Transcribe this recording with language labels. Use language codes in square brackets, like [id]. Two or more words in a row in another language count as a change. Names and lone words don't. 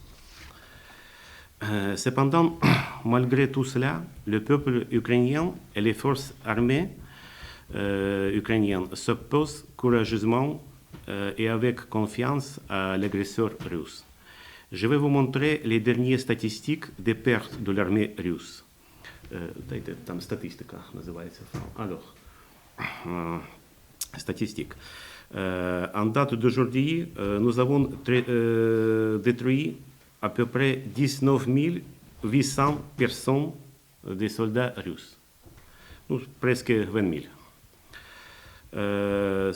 [fr] Cependant, malgré tout cela, le peuple ukrainien et les forces armées ukrainiennes s'opposent courageusement et avec confiance à l'agresseur russe. Je vais vous montrer les dernières statistiques des pertes de l'armée russe. [ru] Там статистика называется. [fr] Alors, statistique. En date d'aujourd'hui, nous avons détruit à peu près 19 800 personnes des soldats russes. Presque 20 000.